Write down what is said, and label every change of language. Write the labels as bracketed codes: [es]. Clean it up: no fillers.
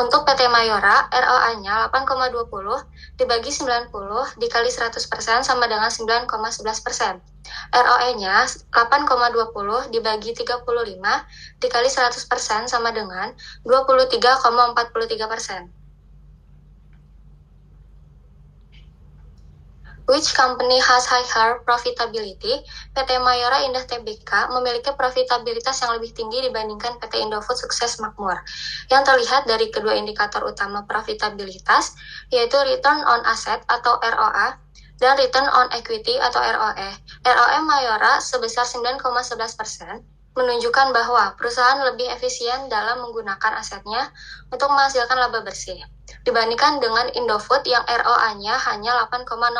[id] Untuk PT Mayora, ROA-nya 8,20 dibagi 90 dikali 100% sama dengan 9,11%. ROE-nya 8,20 dibagi 35 dikali 100% sama dengan 23,43%. [en] Which company has higher profitability? [id] PT Mayora Indah Tbk memiliki profitabilitas yang lebih tinggi dibandingkan PT Indofood Sukses Makmur. Yang terlihat dari kedua indikator utama profitabilitas, yaitu return on asset atau ROA dan return on equity atau ROE. ROE Mayora sebesar 9,11% menunjukkan bahwa perusahaan lebih efisien dalam menggunakan asetnya untuk menghasilkan laba bersih dibandingkan dengan Indofood yang ROA-nya hanya 8,08%.